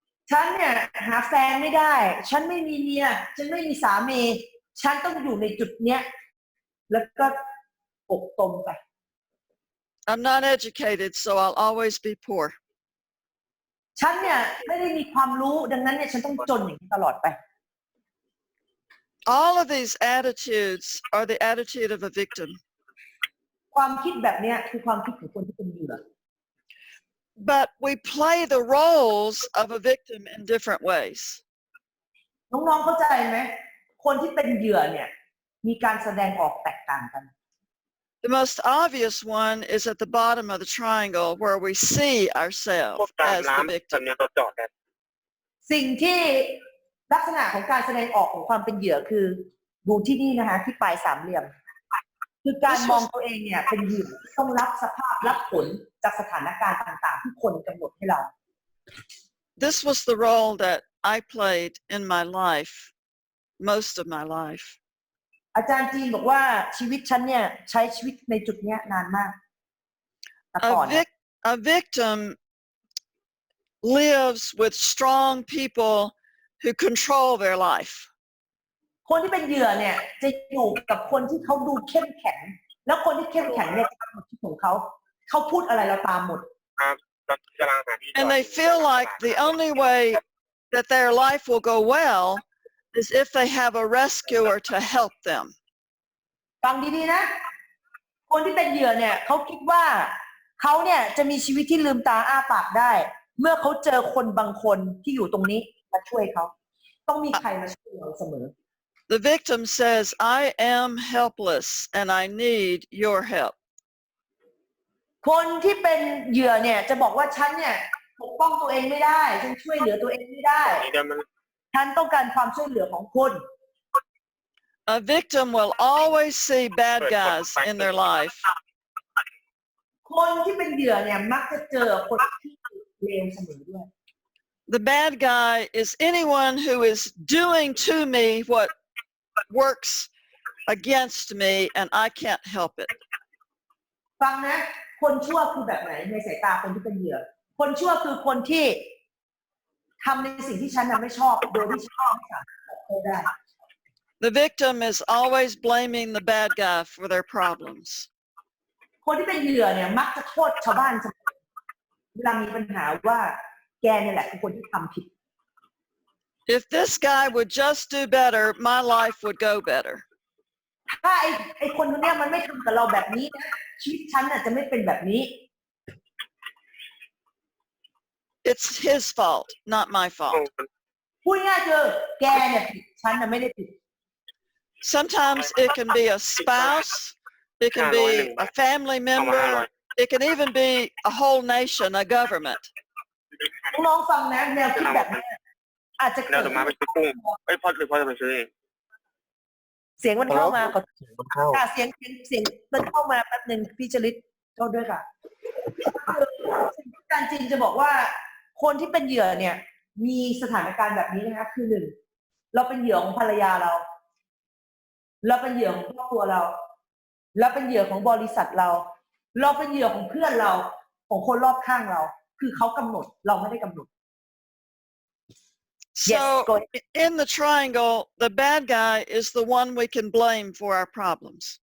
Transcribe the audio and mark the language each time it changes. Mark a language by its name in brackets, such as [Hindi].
[Thai] ฉันเนี่ยหาแฟนไม่ได้ฉันไม่มีเมียฉันไม่มีสามีฉันต้องอยู่ในจุดเนี้ยแล้วก็อกตมไป [English] I'm not educated so I'll always be poor [Thai] ฉันเนี่ยไม่ได้มีความรู้ดังนั้นเนี่ยฉันต้องจนอย่างนี้ตลอดไป [English] All of these attitudes are the attitude of a victim [Thai] ความคิดแบบเนี้ยคือความคิดของคนที่เป็นเหยื่อ [English] But we play the roles of a victim in different ways [Thai] น้องๆเข้าใจไหมคนที่เป็นเหยื่อเนี่ยมีการแสดงออกแตกต่างกัน [English] The most obvious one is at the bottom of the triangle where we see ourselves as the victim [Thai] สิ่งที่ลักษณะของการแสดงออกของความเป็นเหยื่อคือดูที่นี่นะคะที่ปลายสามเหลี่ยมคือการมองตัวเองเนี่ยเป็นเหยื่อต้องรับสภาพรับผลจากสถานการณ์ต่างๆที่คนกำหนดให้เรา [English] This was the role that I played in my life most of my life [Thai] อาจารย์จีนบอกว่าชีวิตฉันเนี่ยใช้ชีวิตในจุดเนี้ยนานมากแต่ก่อน [English] A victim lives with strong people who control their life. [Thai] คนที่เป็นเหยื่อเนี่ยจะอยู่กับคนที่เขาดูเข้มแข็ง แล้วคนที่เข้มแข็งเนี่ยจะกำหนดชีวิตของเขาเขาพูดอะไรเราตามหมด ครับกำลังหาที่จอด [English] And they feel like the only way that their life will go well is if they have a rescuer to help them. [Thai] ฟังดีๆนะ คนที่เป็นเหยื่อเนี่ยเขาคิดว่าเขาเนี่ยจะมีชีวิตที่ลืมตาอ้าปากได้ เมื่อเขาเจอคนบางคนที่อยู่ตรงนี้มาช่วยเขาต้องมีใครมาช่วยเราเสมอ [English] The victim says, I am helpless and I need your help. [Thai] คนที่เป็นเหยื่อเนี่ยจะบอกว่าฉันเนี่ยปกป้องตัวเองไม่ได้ฉันช่วยเหลือตัวเองไม่ได้ นี่เดี๋ยวมัน ฉันต้องการความช่วยเหลือของคุณ [English] A victim will always see bad guys in their life. [Thai] คนที่เป็นเหยื่อเนี่ยมักจะเจอคนที่เลวเสมอด้วย [English] The bad guy is anyone who is doing to me what works against me and I can't help it. [Thai] ฟังนะคนชั่วคือแบบไหนในสายตาคนที่เป็นเหยื่อ คนชั่วคือคนที่ทำในสิ่งที่ฉันไม่ชอบโดยที่ฉันไม่สามารถขอโทษได้ [English] The victim is always blaming the bad guy for their problems. [Thai] คนที่เป็นเหยื่อเนี่ยมักจะโทษชาวบ้านเสมอเวลามีปัญหาว่าแกเนี่ยแหละคือคนที่ทำผิด [English] If this guy would just do better, my life would go better. [Thai] ถ้าไอ้คนคนเนี้ยมันไม่ทำกับเราแบบนี้นะชีวิตฉันน่ะจะไม่เป็นแบบนี้ [English] It's his fault, not my fault. [Thai] พูดง่ายๆคือแกเนี่ยผิดฉันน่ะไม่ได้ผิด [English] Sometimes it can be a spouse, it can be a family member, it can even be a whole nation, a government. [Thai] น้องๆฟังนะแนวคิดแบบนี้อาจจะ เดี๋ เกิ ยว ด มาไปซื้อกุ้งพ่อจะไปซื้อเอง เสียงมันเข้ามาขอ มันเข้า ค่ะเสียงมันเข้ามาแป๊บหนึ่งพี่จริตโทษด้วยค่ะการจริงจะบอกว่าคนที่เป็นเหยื่อเนี่ยมีสถานการณ์แบบนี้นะคะคือหนึ่งเราเป็นเหยื่อของภรรยาเราเป็นเหยื่อของครอบครัวเราเป็นเหยื่อของบริษัทเราเป็นเหยื่อของเพื่อนเราของคนรอบข้างเราคือเขากำหนดเราไม่ได้กำหนด [English] So in the triangle, the bad guy is the one we can blame for our problems.